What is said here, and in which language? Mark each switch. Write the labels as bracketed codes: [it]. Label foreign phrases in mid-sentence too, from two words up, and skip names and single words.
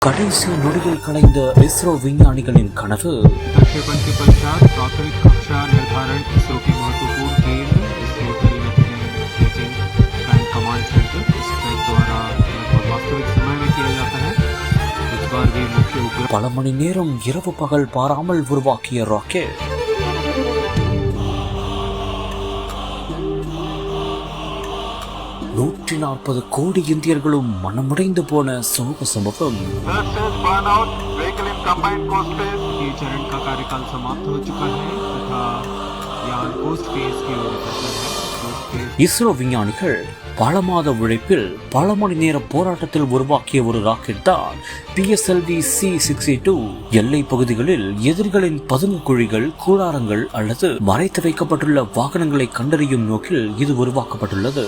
[ta] கடைசி நொடியில் கலைந்த இஸ்ரோ விஞ்ஞானிகளின் கனவு. [hi] प्रक्षेपण के पश्चात प्राथमिक कक्षा निर्धारण इसरो के महत्वपूर्ण केंद्र इसरो टेलीमेटिंग एंड कमांड सेंटर इस ट्रैक द्वारा लगभग वास्तविक समय में किया जाता है। इस बार भी मुख्य उपग्रह [ta] பல மணி நேரம் இரவு பகல் பாராமல் உருவாக்கிய ராக்கெட். 140 கோடி இந்தியர்களும் மனமுடைந்து போன சோக சம்பவம். [hi] के चरण का कार्यकाल समाप्त हो चुका है तथा यान पोस्ट फेज की ओर अग्रसर है। [ta] இஸ்ரோ விஞ்ஞானிகள் பல மாத உழைப்பில் பல மணி நேர போராட்டத்தில் உருவாக்கிய ஒரு ராக்கெட் தான் PSLV C-62. எல்லை பகுதிகளில் எதிரிகளின் பதுங்கு குழிகள், கூடாரங்கள் அல்லது மறைத்து வைக்கப்பட்டுள்ள வாகனங்களை கண்டறியும் நோக்கில் இது உருவாக்கப்பட்டுள்ளது.